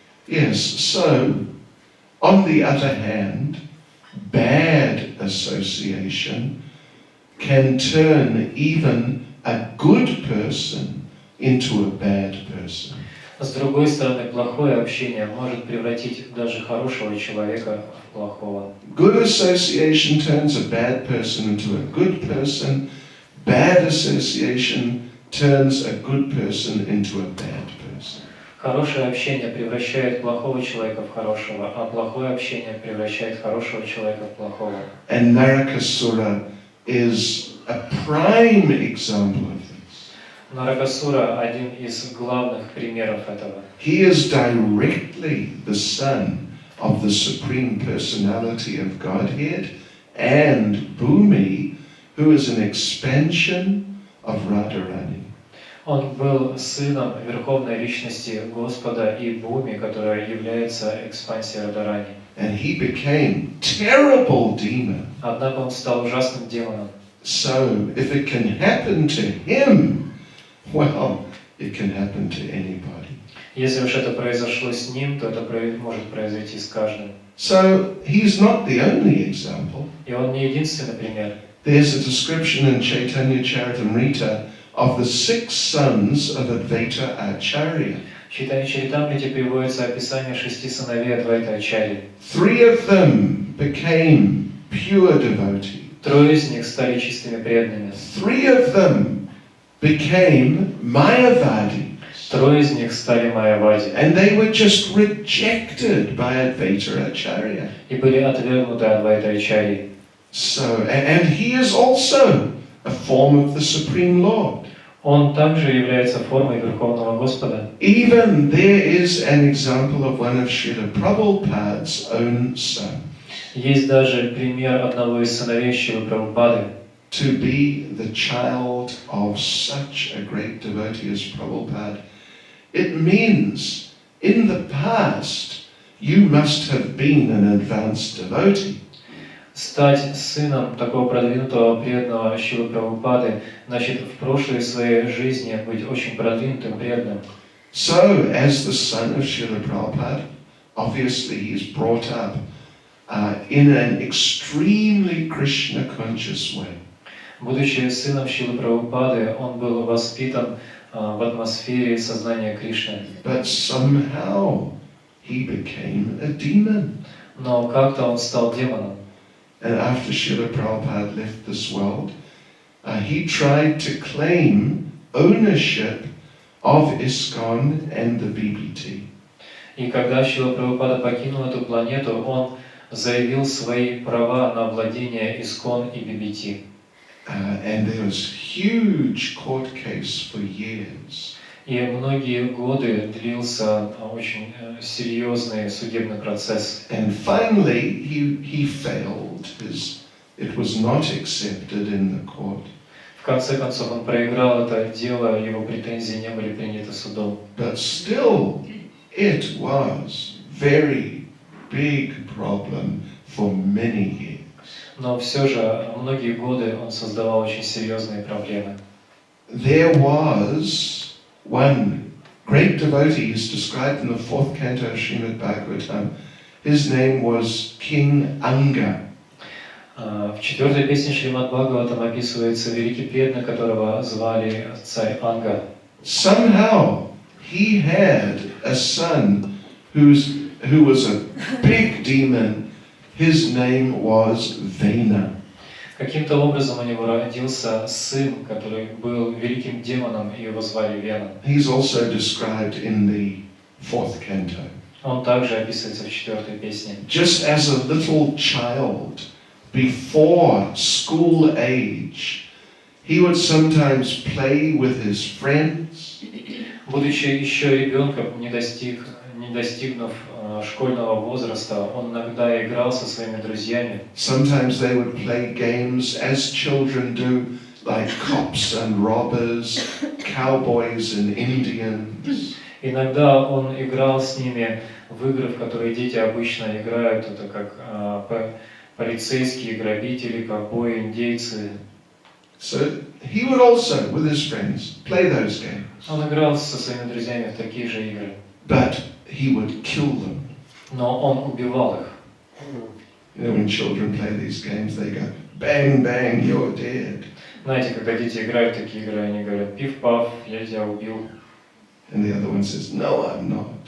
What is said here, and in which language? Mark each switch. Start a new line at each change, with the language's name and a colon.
English: Yes, so, on the other hand, bad association can turn even a good person into a bad person.
Russian: С другой стороны, плохое общение может превратить даже хорошего человека в плохого.
English: Good association turns a bad person into a good person. Bad association turns a good person into a bad person.
Russian: Хорошее общение превращает плохого человека в хорошего, а плохое общение превращает хорошего человека в плохого.
English: And Narakasura is a prime example of this.
Russian: Наракасура – один из главных примеров этого.
English: He is directly the son of the Supreme Personality of Godhead and Bhumi, who is an expansion of Radharani.
Russian: Он был сыном Верховной Личности Господа и Бхуми, которая является экспансией Радхарани.
English: And he became terrible demon.
Russian: Однако он стал ужасным демоном.
English: So, if it can happen to him, well, it can happen to anybody.
Russian: Если уж это произошло с ним, то это может произойти с каждым.
English: So, he's not the only example.
Russian: И он не единственный пример.
English: There's a description in Chaitanya Charitamrita of the 6 sons of Advaita Acharya.
Russian: В Чайтанья Чаритамрите приводится описание 6 сыновей Адвайта Ачарьи.
English: 3 of them became pure devotees.
Russian: 3 из них стали чистыми преданными.
English: 3 of them became Mayavadi.
Russian: 3 из них стали Майявади.
English: And they were just rejected by Advaita Acharya.
Russian: И были отвергнуты Адвайта Ачарьи.
English: So, and he is also a form of the Supreme Lord.
Russian: Он также является формой Верховного Господа.
English: Even there is an example of one of Srila Prabhupada's own sons.
Russian: Есть даже пример одного из сыновей Шрилы Прабхупады.
English: To be the child of such a great devotee as Prabhupada, it means in the past you must have been an advanced devotee.
Russian: Стать сыном такого продвинутого преданного Шрилы Прабхупады, значит, в прошлой своей жизни быть очень продвинутым преданным.
English: So, as the son of Srila Prabhupada, obviously he is brought up in an extremely Krishna-conscious way.
Russian: Будучи сыном Шрилы Прабхупады, он был воспитан в атмосфере сознания Кришны.
English: But somehow he became a demon.
Russian: Но как-то он стал демоном.
English: And after Srila Prabhupada left this world, he tried to claim ownership of ISKCON and the BBT.
Russian: И когда Шрила Прабхупада покинул эту планету, он заявил свои права на владение Искон и BBT.
English: And there was huge court case for years.
Russian: И многие годы длился очень серьезный судебный процесс.
English: And finally, he failed. It was not accepted in the court.
Russian: В конце концов, он проиграл это дело, его претензии не были приняты судом.
English: But still, it was very big problem for many years.
Russian: Но все же многие годы он создавал очень серьезные проблемы.
English: There was one great devotee who's described in the 4th canto of Srimad Bhagavatam. His name was King Anga.
Russian: В 4-й песне Шримад Бхагаватам описывается великий преданный, которого звали царь Анга.
English: Somehow he had a son who was a big demon. His name was Vena.
Russian: Каким-то образом у него родился сын, который был великим демоном, и его звали Вена.
English: He's also described in the 4th canto.
Russian: Он также описывается в 4-й песне.
English: Just as a little child, before school age, he would sometimes play with his friends.
Russian: Будучи еще ребенком, не достигнув школьного возраста, он иногда играл со своими друзьями.
English: Sometimes they would play games as children do, like cops and robbers, cowboys and Indians.
Russian: Иногда он играл с ними в игры, в которые дети обычно играют, это как полицейские, грабители, ковбои, индейцы.
English: So he would also, with his friends, play those games.
Russian: Он играл со своими друзьями в такие же игры.
English: But he would kill them.
Russian: Но он убивал их.
English: You know, when children play these games, they go, bang, bang, you're dead.
Russian: Знаете, когда дети играют в такие игры, они говорят, пиф-паф, я тебя убил.
English: And the other one says, no, I'm not.